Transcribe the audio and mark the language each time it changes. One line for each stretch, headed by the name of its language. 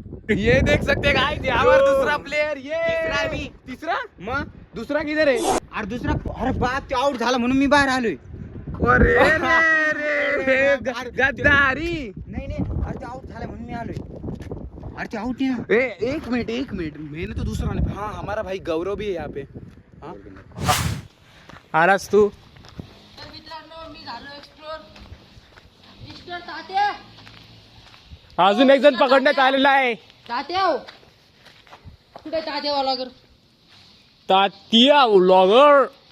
Hindi: ये देख सकते गाइस, यावर दूसरा प्लेयर.
Marathi: ये तीसरा मग दुसरा किधर आहे? अरे दुसरा, अरे बाप, ते आऊट झाला म्हणून मी बाहेर आलोय. अरे रे गद्दारी. नाही अरे ते आऊट झाला म्हणून मी आलोय. अरे ते आऊट आहे ना.
Hindi: एक मिनट मैंने तो दूसरा नहीं. हाँ हमारा भाई गौरव भी है यहाँ पे. हाँ
Marathi: आलास तू? तर मित्रांनो मी झालो एक्सप्लोर. मिस्टर तात्या. अजून एक जण पकडण्यात आलेला आहे. तात्या कुठे तात्या व्लॉगर? तात्या व्लॉगर.